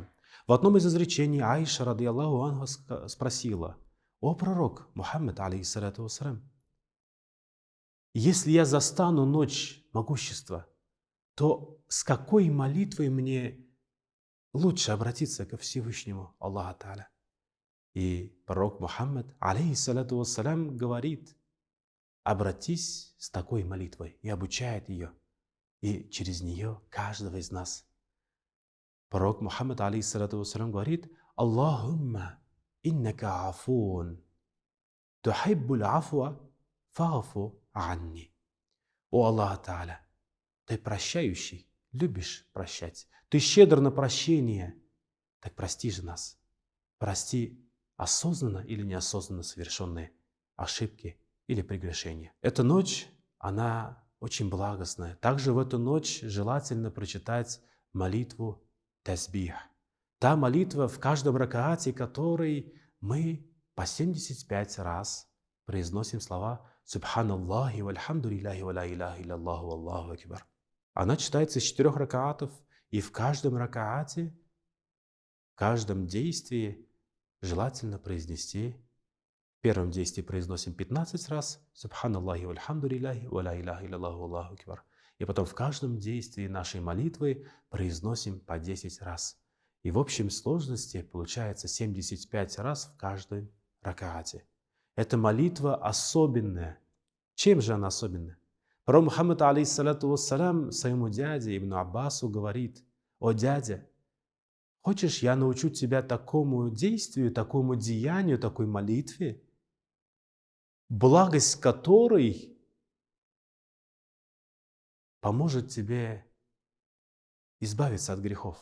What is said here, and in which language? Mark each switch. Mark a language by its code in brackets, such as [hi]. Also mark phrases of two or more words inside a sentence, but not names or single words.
[ru] В одном из изречений Аиша, [ar] رضي الله عنها, [ru] спросила: «О пророк Мухаммад, [ar] عليه الصلاة والسلام, [ru] если я застану ночь могущества, то с какой молитвой мне лучше обратиться ко Всевышнему Аллаху Та'аля?» И пророк Мухаммад, [ar] عليه الصلاة والسلام, [ru] говорит: обратись с такой молитвой, и обучает ее, и через нее каждого из нас. [ar] Пророк Мухаммад, عليه الصلاة والسلام, говорит: اللهم إنك عفو تحب العفو فاعف عني. [ru] О Аллах Та'аля, ты прощающий, любишь прощать, ты щедр на прощение, так прости же нас. Прости осознанно или неосознанно совершенные ошибки или прегрешения. Эта ночь, она очень благостная. Также в эту ночь желательно прочитать молитву тасбих. Та молитва, в каждом ракаате которой мы по 75 раз произносим слова [ar] «سبحان الله والحمد لله ولا إله إلا الله والله أكبر». [ru] Она читается из 4 ракаатов, и в каждом ракаате, в каждом действии желательно произнести. В первом действии произносим 15 раз [ar] «سبحان الله والحمد لله ولا إله إلا الله والله أكبر». [ru] И потом в каждом действии нашей молитвы произносим по 10 раз. И в общем сложности получается 75 раз в каждом ракаате. Эта молитва особенная. Чем же она особенная? Пророк Мухаммад, [ar] عليه الصلاة والسلام, [ru] своему дяде Ибн Аббасу говорит: «О дядя, хочешь, я научу тебя такому действию, такому деянию, такой молитве, благость которой поможет тебе избавиться от грехов.